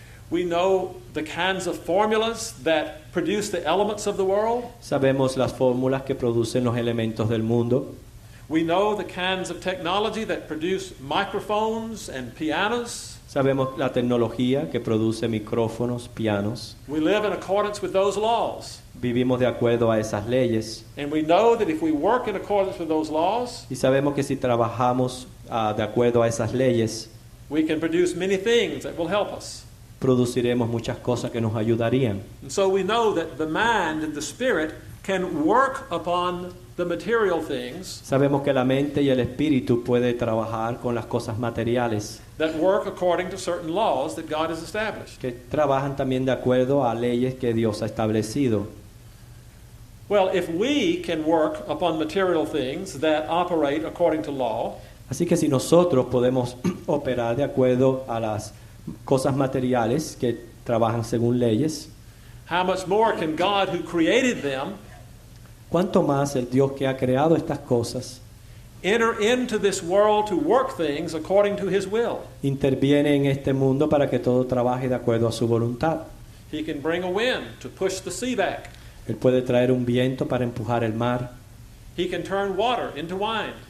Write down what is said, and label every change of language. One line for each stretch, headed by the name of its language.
English: We know the kinds of formulas that produce the elements of the world.
Spanish: Sabemos las fórmulas que producen los elementos del mundo.
English: We know the kinds of technology that produce microphones and pianos.
Spanish: Sabemos la tecnología que produce micrófonos, pianos.
English: We live in accordance with those laws.
Spanish: Vivimos de acuerdo a esas leyes.
English: And we know that if we work in accordance with those laws,
Spanish: Y sabemos que si trabajamos de acuerdo a esas leyes,
English: we can produce many things that will help us.
Spanish: produciremos muchas cosas que nos ayudarían.
English: And so we know that the mind and the spirit can work upon the material things
Spanish: Sabemos que la mente y el espíritu puede trabajar con las cosas materiales,
English: that work according to certain laws that God has established.
Spanish: que trabajan también de acuerdo a leyes que Dios ha establecido.
English: Well, if we can work upon material things that operate according to law,
Spanish: Así que si nosotros podemos operar de acuerdo a las cosas materiales que trabajan según leyes,
English: how much more can God who created them
Spanish: ¿cuánto más el Dios que ha creado estas cosas
English: enter into this world to work things according to his will?
Spanish: interviene en este mundo para que todo trabaje de acuerdo a su voluntad?
English: He can bring a wind to push the sea back.
Spanish: Él puede traer un viento para empujar el mar.
English: He can turn water into wine.